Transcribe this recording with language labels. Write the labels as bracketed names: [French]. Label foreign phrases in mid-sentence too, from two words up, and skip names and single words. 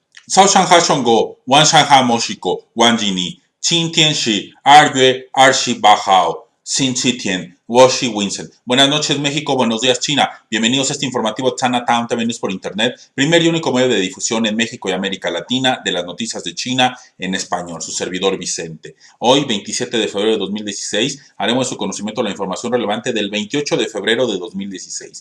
[Chinese] 早上好，上午，晚上好，墨西哥，万吉尼。今天是2月28号,星期天. Washi Winston. [Spanish] Buenas noches, México. Buenos días, China. Bienvenidos a este informativo Chinatown TV News por Internet, primer y único medio de difusión en México y América Latina de las noticias de China en español. Su servidor Vicente. Hoy, 27 de febrero de 2016, haremos de su conocimiento la información relevante del 28 de febrero de 2016.